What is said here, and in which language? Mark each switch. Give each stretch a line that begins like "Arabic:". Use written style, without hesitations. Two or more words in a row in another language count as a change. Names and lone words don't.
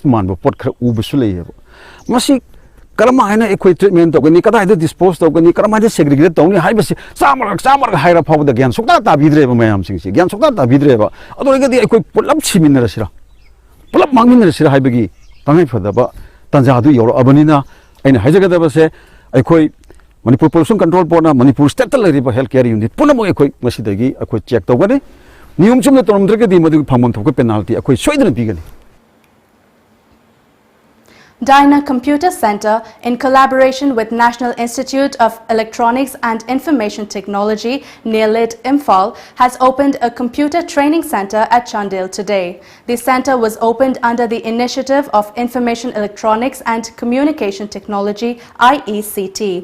Manipuri: manba pot khara ubusu leyeba masi karama haina ekoi treatment tawgani kada ida dispose tawgani karama ida segregate tawni haibasi samar haira phawda gyan sukta ta bidreba mayam sing se gyan sukta ta bidreba adorigadi ekoi pulam chiminara sira pulam mangminara sira haibagi tangai phadaba tanjadu yoro abanina aina haijagadaba se ekoi Manipur Pollution Control Board na Manipur State Lariba Healthcare Unit punamo ekoi masidagi ekoi check tawgani niyum chumna toromdragadi madu phamon thok penalty ekoi soidana bigani.
English: Dyna Computer Center, in collaboration with National Institute of Electronics and Information Technology, NILIT Imphal, has opened a computer training center at Chandel today. The center was opened under the initiative of Information Electronics and Communication Technology, IECT.